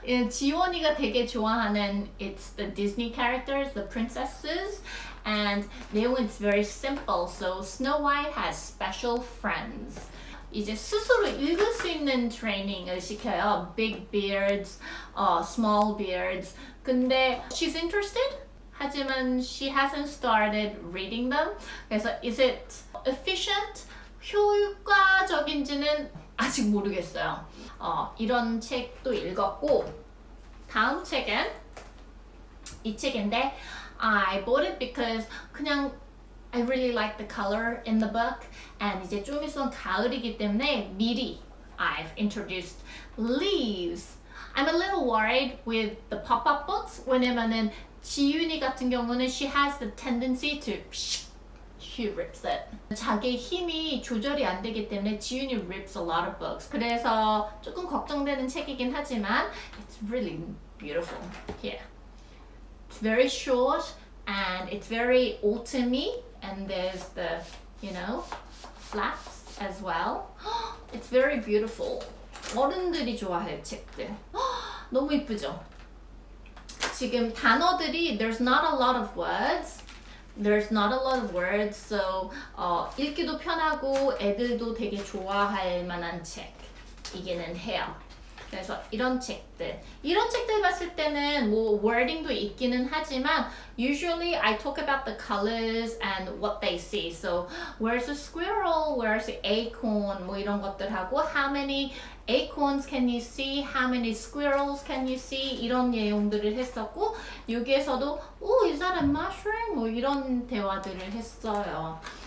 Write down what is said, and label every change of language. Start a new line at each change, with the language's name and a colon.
Korean: 지원이가 되게 좋아하는
English: it's the Disney characters, the princesses, and
Korean: 내용은
English: it's very simple. So Snow White has special friends.
Korean: 이제 스스로 읽을 수 있는 트레이닝을 시켜요.
English: Big beards, small beards.
Korean: 근데
English: she's interested.
Korean: 하지만
English: she hasn't started reading them.
Korean: 그래서
English: is it efficient?
Korean: 효과적인지는 아직 모르겠어요. 이런 책도 읽었고 다음 책은 이 책인데
English: I bought it because
Korean: 그냥
English: I really like the color in the book and
Korean: 이제 좀 있으면 가을이기 때문에 미리
English: I've introduced Leaves. I'm a little worried with the pop-up books
Korean: 왜냐면은 지윤이 같은 경우는
English: she has the tendency to she rips it.
Korean: 자기 힘이 조절이 안 되기 때문에 지윤이
English: rips a lot of books.
Korean: 그래서 조금 걱정되는 책이긴 하지만
English: it's really beautiful. Here. It's very short. and it's very autumny, and there's the, flaps as well. It's very beautiful.
Korean: 어른들이 좋아할 책들. 너무 이쁘죠? 지금 단어들이
English: there's not a lot of words. There's not a lot of words, so
Korean: 읽기도 편하고 애들도 되게 좋아할 만한 책이기는 해요. 그래서 이런 책들 봤을 때는 뭐 wording도 있기는 하지만
English: usually I talk about the colors and what they see. So where's the squirrel, where's the acorn,
Korean: 뭐 이런 것들하고
English: how many acorns can you see, how many squirrels can you see
Korean: 이런 내용들을 했었고 여기에서도
English: is that a mushroom?
Korean: 뭐 이런 대화들을 했어요.